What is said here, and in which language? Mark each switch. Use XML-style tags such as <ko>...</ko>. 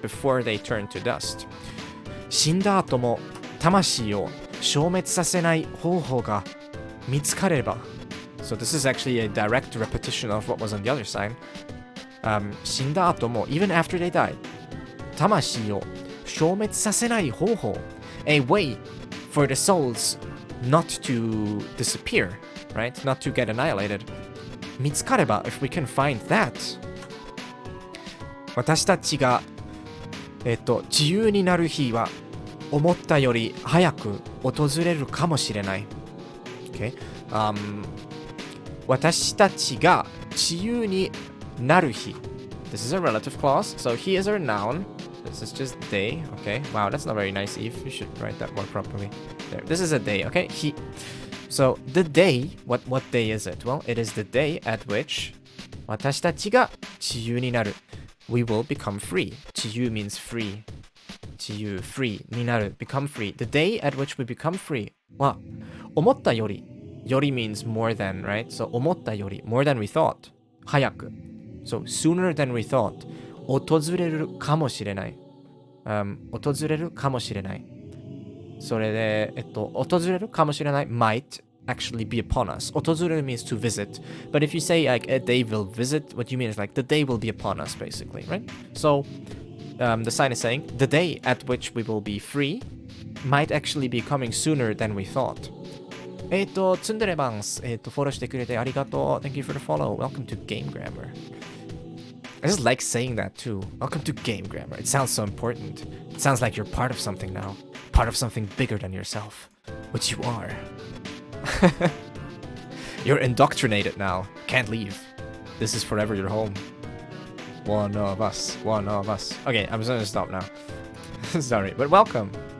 <en>Before they turn to dust.</en> <ja>死んだ後も魂を消滅させない方法が見つかれば</ja> <en>So this is actually a direct repetition of what was on the other side.</en> <ja>死んだ後も</ja> <en>even after they died</en> <ja>魂を消滅させない方法</ja> <en>A way for the souls not to disappear, right? Not to get annihilated.</en> <ja>見つかれば</ja> <en>if we can find that</en> <ja>私たちが自由になる日は思ったより早く訪れるかもしれない。</ja> <en>Okay?</en> <ja>私たちが自由になる日。</ja> <en>This is a relative clause, so he is a noun. This is just day. Okay. Wow, that's not very nice, Eve. You should write that more properly. There. This is a day. Okay. He. So the day. What day is it? Well, it is the day at which</en> <ja>私たちが自由になる。</ja> <en>We will become free. 自由 means free. 自由 free になる become free. The day at which we become free</en> <ja>は思ったより</ja> <en>Yori means more than, right? So</en> <ja>思ったより</ja> <en>more than we thought</en> <ja>早く</ja> <en>So sooner than we thought</en> <ja>訪れるかもしれない、訪れるかもしれないそれで訪れるかもしれない</ja> <en>might actually be upon us 訪れる means to visit but if you say like a day will visit what you mean is like the day will be upon us basically, right? So the sign is saying the day at which we will be free might actually be coming sooner than we thought.</en> <ja>ツンデレバンス、フォローしてくれてありがとう。</ja> <en>Thank you for the follow. Welcome to Game Grammar. I just like saying that too. Welcome to Game Grammar. It sounds so important. It sounds like you're part of something now. Part of something bigger than yourself. Which you are. You're indoctrinated now. Can't leave. This is forever your home. One of us. One of us. Okay, I'm just gonna stop now. Sorry, but welcome.</en>